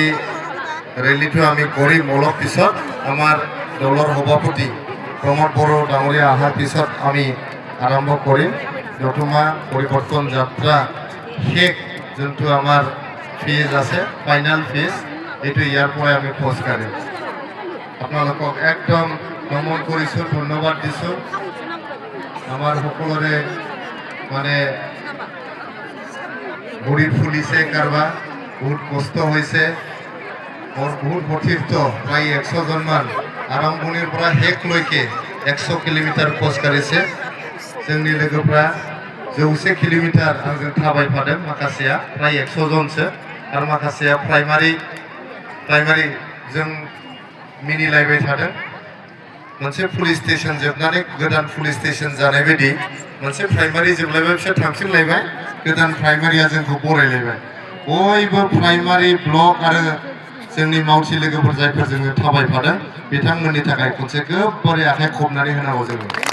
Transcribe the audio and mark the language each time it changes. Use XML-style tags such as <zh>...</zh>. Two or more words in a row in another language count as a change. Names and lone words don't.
<as>ৰেলীটো আমি কৰিম অলপ পিছত আমাৰ দলৰ সভাপতি প্ৰমোদ বড়ো ডাঙৰীয়া অহাৰ পিছত আমি আৰম্ভ কৰিম দতমা পৰিৱৰ্তন যাত্ৰা শেষ যোনটো আমাৰ ফেজ আছে ফাইনাল ফেজ এইটো ইয়াৰ পৰাই আমি খোজ কাঢ়িম আপোনালোকক একদম নমন কৰিছোঁ ধন্যবাদ দিছোঁ আমাৰ সকলোৰে মানে ভৰি ফুলিছে কাৰোবাৰ বহুত কষ্ট হৈছে মোৰ বহুত সতীৰ্থ প্ৰায় 100 জনমান আৰম্ভণিৰ পৰা শেষলৈকে 100 কিলোমিটাৰ খোজ কাঢ়িছে</as> <brx>जोंनि लोगोफ्रा 100 किलोमिटार आंजों थाबायफादों माखासेया प्राय 100 जनसो आरो माखासेया प्राइमारि जों मिनिलायबाय थादों मोनसे पुलिस स्टेशन जोबनानै गोदान पुलिस स्टेशन जानाय बायदि मोनसे प्राइमारि जोबलायबाय बिसोर थांफिनलायबाय गोदान प्राइमारिया जोंखौ बरायलायबाय बयबो प्राइमारि ब्लक आरो जोंनि मावथि लोगोफोर जायफोर जोङो थाबायफादों बिथांमोननि थाखाय खनसे गोबारै आखाइ खबनानै होनांगौ जोङो</brx>